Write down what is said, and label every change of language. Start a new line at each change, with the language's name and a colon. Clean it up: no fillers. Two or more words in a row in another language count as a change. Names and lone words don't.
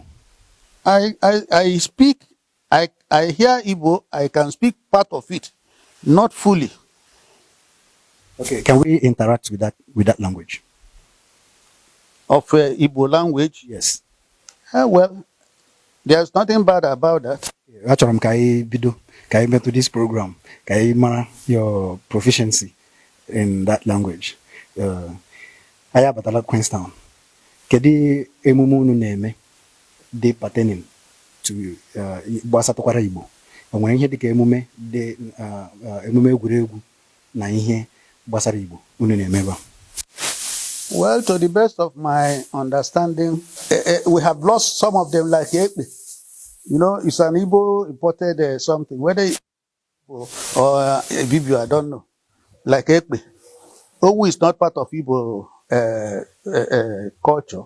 English: I speak, I hear Igbo, I can speak part of it, not fully. Okay, can we interact with that language? Of Igbo language? Yes. Well, there's nothing bad about that.
Igbo: Achọrọ ka anyị bido ka anyị metụ
English: this program
Igbo: ka anyị mara
English: your proficiency in that language.
Igbo: Anyị abatala Queenstown. Kedu emume unu na-eme dị
English: pertaining to
Igbo: gbasatakwara Igbo? Enwere ihe dịka emume dị emume egwuregwu na ihe gbasara Igbo unu na-eme ebe?
English: Well, to the best of my understanding, we have lost some of them, like Ekpe. You know, it's an Igbo imported something, whether it's Igbo or Ibibio, I don't know. Like Ekpe. Owu is not part of Igbo culture.